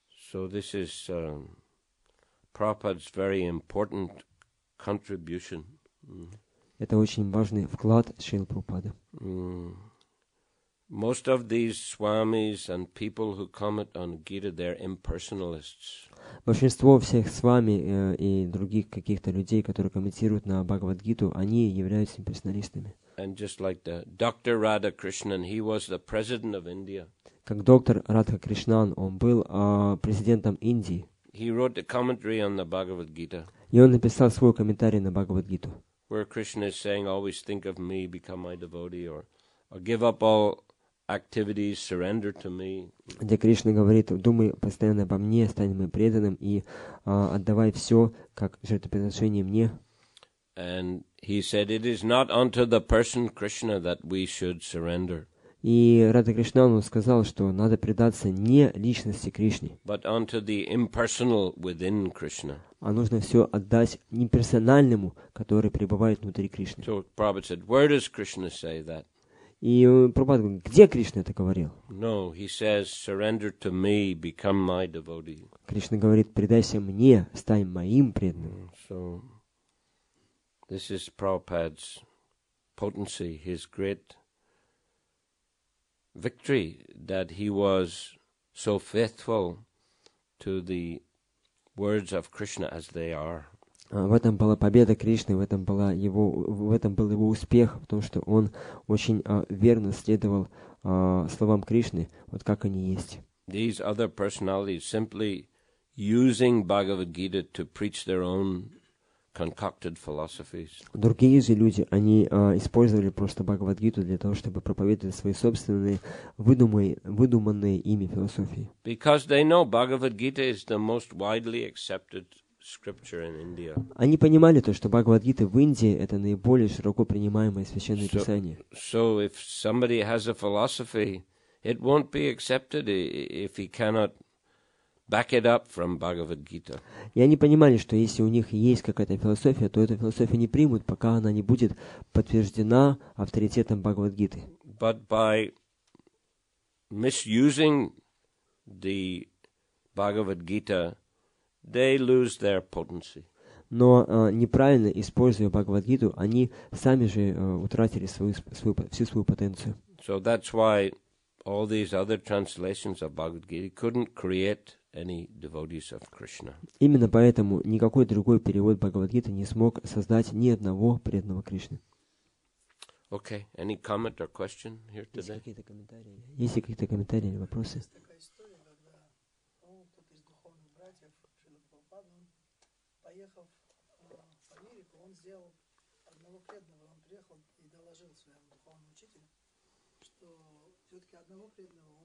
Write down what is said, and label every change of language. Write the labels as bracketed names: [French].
[English] So this is Prabhupada's very important contribution. [Russian] Это очень важный вклад Шрилы Прабхупады. [English] Most of these swamis and people who comment on Gita, they're impersonalists. [Russian] Большинство всех с вами и других каких-то людей, которые комментируют на Бхагавад-гиту, они являются имперсоналистами. [English] And just like the Dr. Radhakrishnan, he was the president of India. [Russian] Как доктор Радха Кришнан, он был президентом Индии. [English] He wrote the commentary on the Bhagavad Gita. [Russian] И он написал свой комментарий на Бхагавад-гиту. [English] Where Krishna is saying, always think of me, become my devotee, or give up all activities, surrender to me. [Russian] Где Кришна говорит, думай постоянно обо мне, стань моим преданным и отдавай все как жертвоприношение мне. [English] And he said, it is not unto the person Krishna that we should surrender. [Russian] И Радха Кришнан сказал, что надо предаться не личности Кришне, [English] but unto the impersonal within Krishna. [Russian] А нужно все отдать неперсональному, который пребывает внутри Кришны. [English] So Prabhupada said, where does Krishna say that? [Russian] И Прабхупада говорит, где Кришна это говорил? [English] No, he says, surrender to me, become my devotee. [Russian] Кришна говорит, предайся мне, стань моим преданным. [English] So this is Prabhupada's potency, his great victory, that he was so faithful to the words of Krishna as they are. [Russian] В этом была победа Кришны, в этом был его успех, в том, что он очень верно следовал словам Кришны, вот как они есть. [English] These other personalities simply using Bhagavad Gita to preach their own concocted philosophies. [Russian] Другие же люди, они использовали просто Бхагавад-гиту для того, чтобы проповедовать свои собственные выдуманные ими философии. [English] Because they know Bhagavad Gita is the most widely accepted scripture in India. [Russian] Они понимали то, что Бхагавад-гита в Индии это наиболее широко принимаемое священное писание. [English] So if somebody has a philosophy, it won't be accepted if he cannot back it up from Bhagavad Gita. [Russian] И они понимали, что если у них есть какая-то философия, то эту философию не примут, пока она не будет подтверждена авторитетом Бхагавад-гиты. [English] But by misusing the Bhagavad Gita, they lose their potency. [Russian] Но неправильно используя Бхагавад-гиту, они сами же утратили всю свою потенцию. [English] So that's why all these other translations of Bhagavad Gita couldn't create any devotees of Krishna. [Russian] Именно поэтому никакой другой перевод Бхагавад-гиты не смог создать ни одного преданного Кришны. [English] Okay. Any comment or question here today? [Russian] Есть ли какие-то комментарии или вопросы? Есть такая история, когда кто-то из духовных братьев Шрила Прабхупады, он, поехав в Америку, он сделал одного преданного, он приехал и доложил своему духовному учителю, что все-таки одного преданного он